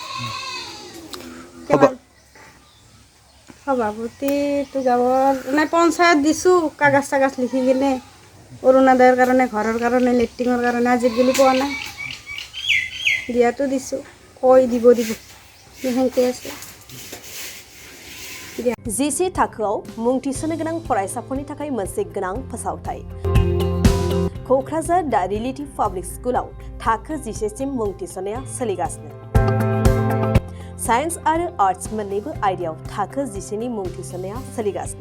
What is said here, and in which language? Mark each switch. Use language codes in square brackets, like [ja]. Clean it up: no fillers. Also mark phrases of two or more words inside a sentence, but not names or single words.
[as] সভাপতি তো গাঁৱৰ মানে পঞ্চায়ত দিছোঁ কাগজ চাগজ লিখি কিনে অৰুণোদয়ৰ কাৰণে, ঘৰৰ কাৰণে, লেট্ৰিনৰ কাৰণে আজিকালি পোৱা নাই। দিয়াটো দিছোঁ, কৈ দিব সেনেকৈ আছে। [brx] जिसे थाखोआव मुं थिसननो गोनां फरायसाफोरनि थाखाय मोनसे गोनां फोसावथाय। क'क्राझार दा रिलेटिभ पाब्लिक स्कुलाव थाखो 11 सिम मुं थिसननाया सोलिगासिनो। साइन्स आरो आर्ट्स मोन्नैबो आयदायाव थाखो 11 नि मुं थिसननाया सोलिगासिनो।